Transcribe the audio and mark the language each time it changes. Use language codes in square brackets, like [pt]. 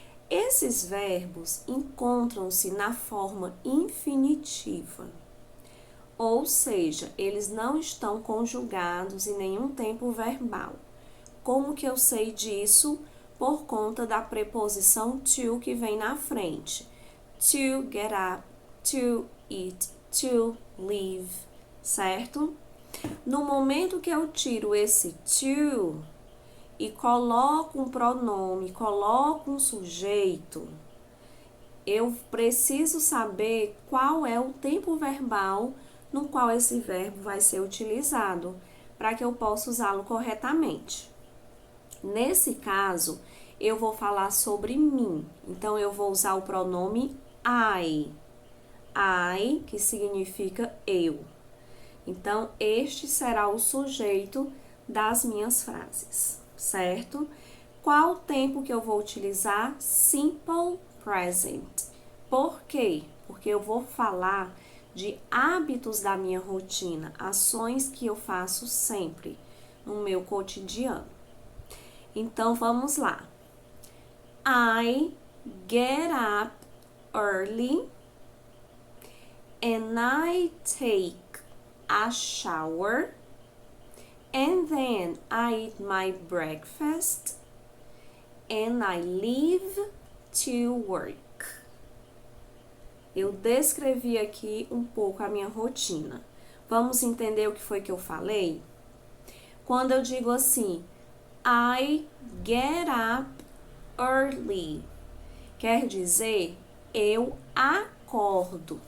[pt] Esses verbos encontram-se na forma infinitiva, ou seja, eles não estão conjugados em nenhum tempo verbal. Como que eu sei disso? Por conta da preposição to que vem na frente. [en] To get up, to eat, to leave, certo? [pt] No momento que eu tiro esse to e coloco um pronome, coloco um sujeito, eu preciso saber qual é o tempo verbal no qual esse verbo vai ser utilizado, para que eu possa usá-lo corretamente. Nesse caso, eu vou falar sobre mim. Então, eu vou usar o pronome I. I, que significa eu. Então, este será o sujeito das minhas frases, certo? Qual o tempo que eu vou utilizar? Simple present. Por quê? Porque eu vou falar de hábitos da minha rotina, ações que eu faço sempre no meu cotidiano. Então, vamos lá. [en] I get up early and I take a shower and then I eat my breakfast and I leave to work. [pt] Eu descrevi aqui um pouco a minha rotina. Vamos entender o que foi que eu falei? Quando eu digo assim, [en] I get up early, [pt] quer dizer, eu acordo.